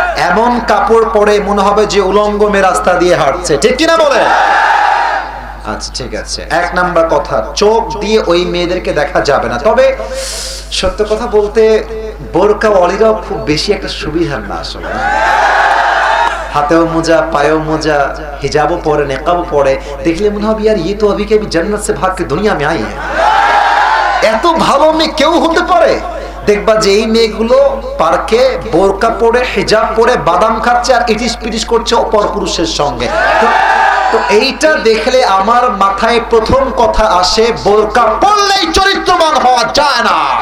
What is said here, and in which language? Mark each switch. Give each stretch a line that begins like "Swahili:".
Bangla: এমন কাপড় পরে মনে হবে যে উলঙ্গ মেয়ে রাস্তা দিয়ে হাঁটছে, ঠিক কিনা বলে? আচ্ছা ঠিক আছে, 1 নাম্বার কথা, চোখ দিয়ে ওই মেয়েদেরকে দেখা যাবে না। তবে সত্য কথা বলতে বোরকা ওয়ালিরাও খুব বেশি একটা সুবিধার না আসলে। হাতেও মোজা, পায়েও মোজা, হিজাবও পরে, নেকাবও পরে, দেখলে মনে হবে
Hindi: यार ये तो अभी के अभी जन्नत से भाग के दुनिया में आई है।
Bangla: এত ভালো মেয়ে কেউ হতে পারে? দেখবা যে এই মেয়েগুলো পার্কে বোরকা পরে, হিজাব পরে বাদাম খাচ্ছে আর ইটিস পিটিস করছে অপর পুরুষের সঙ্গে। তো এইটা দেখলে আমার মাথায় প্রথম কথা আসে, বোরকা পরলেই চরিত্রবান হওয়া যায় না।